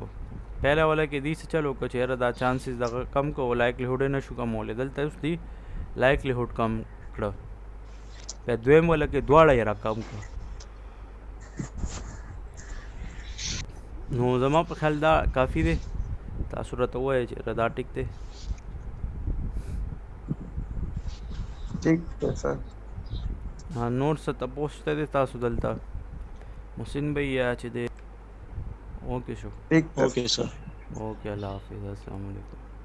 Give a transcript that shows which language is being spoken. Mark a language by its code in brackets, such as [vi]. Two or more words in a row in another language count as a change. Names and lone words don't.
[ps] پهله والا کې دی څه چلو کو چې یاره دا چانسز دغه کم کو لایکلیهوډ یې نه شو کمولی دلته اوس دی لایکلیهوډ کم کړه بیا دویم والا کې دواړه یې را کم کړه. نو زما په خیال دا کافي دی تاسو راته ووایئ چې دا ټیک دی. [ur] ٹھیک ہے سر. [ps] نور څه تپوس شته دی تاسو دلته محسن بھائی یا چې دی اوکے شو [ur] ٹھیک ہے [en] OK sir. [ur] اوکے الله حافظ [ar] السلام علیکم.